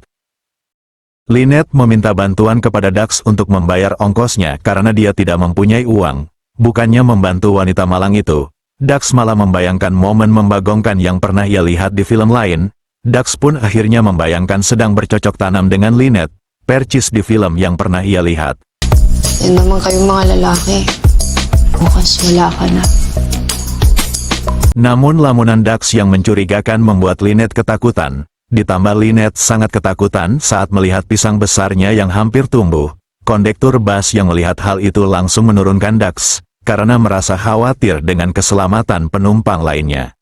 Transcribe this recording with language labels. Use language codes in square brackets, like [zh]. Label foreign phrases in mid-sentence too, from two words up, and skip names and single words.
[id] Lynette meminta bantuan kepada Dax untuk membayar ongkosnya karena dia tidak mempunyai uang. Bukannya membantu wanita malang itu, Dax malah membayangkan momen membagongkan yang pernah ia lihat di film lain. Dax pun akhirnya membayangkan sedang bercocok tanam dengan Lynette, percis di film yang pernah ia lihat. [tl] Yan naman kayong mga lalaki. Bukas wala ka na. [id] Namun lamunan Dax yang mencurigakan membuat Lynette ketakutan. Ditambah Lynette sangat ketakutan saat melihat pisang besarnya yang hampir tumbuh. Kondektur bus yang melihat hal itu langsung menurunkan Dax, karena merasa khawatir dengan keselamatan penumpang lainnya.